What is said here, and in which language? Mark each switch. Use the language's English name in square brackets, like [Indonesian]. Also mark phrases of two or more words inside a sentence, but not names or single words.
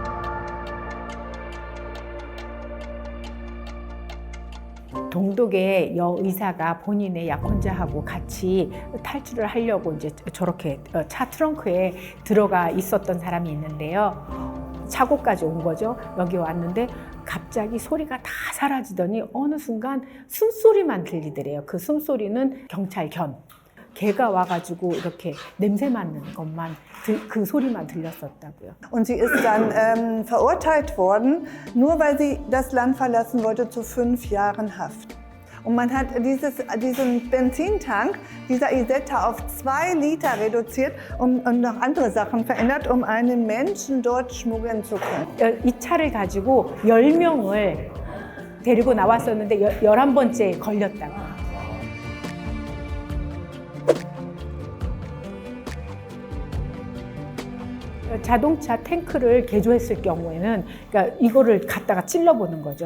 [Korean] 동독의 여의사가 본인의 약혼자하고 같이 탈출을 하려고 이제 저렇게 차 트렁크에 들어가 있었던 사람이 있는데요. 차고까지 온 거죠. 여기 왔는데 갑자기 소리가 다 사라지더니 어느 순간 숨소리만 들리더래요. 그 숨소리는 경찰 걔가 와가지고 이렇게 냄새 맡는 것만 그 소리만 들렸었다고요. [German] Und sie ist dann verurteilt worden, nur weil sie das Land verlassen wollte, zu 5 Jahren Haft. Und man hat diesen Benzintank dieser Isetta auf 2 Liter reduziert und noch andere Sachen verändert, um einen Menschen dort schmuggeln zu können. [Korean] 이 차를 가지고 10명을 데리고 나왔었는데 11번째 걸렸다고. 자동차 탱크를 개조했을 경우에는 그러니까 이거를 갖다가 찔러보는 거죠.